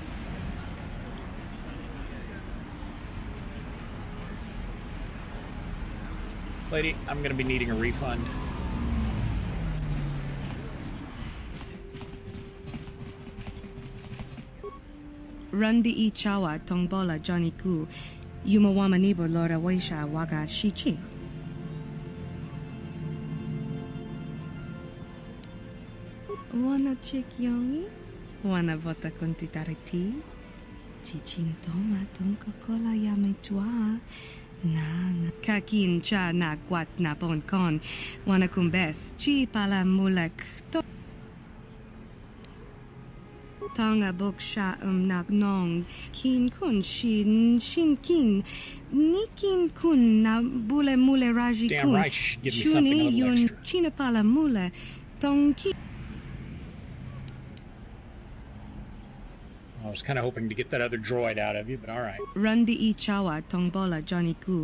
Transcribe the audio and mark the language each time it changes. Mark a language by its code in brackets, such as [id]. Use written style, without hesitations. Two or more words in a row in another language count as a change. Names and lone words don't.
[en] Lady, I'm gonna be needing a refund. Rundi I chawa tongbola Johnny ku yumawama nibo lora waisha waga shichi. Wana chick yongi? Wana vota kontitariti? Chichin toma tunka kola yame chua. Na kakin cha na kwat na bon kon. Wana kumbes chi pala mulek to. Tonga bok sha nak nong kin kun shin kin nikin kun na bule mule raji kun. Damn right, you should give me something a little extra. China pala mule tong ki. I was kind of hoping to get that other droid out of you, but all right. Rundi I Chawa Tongbola Johnny Ku.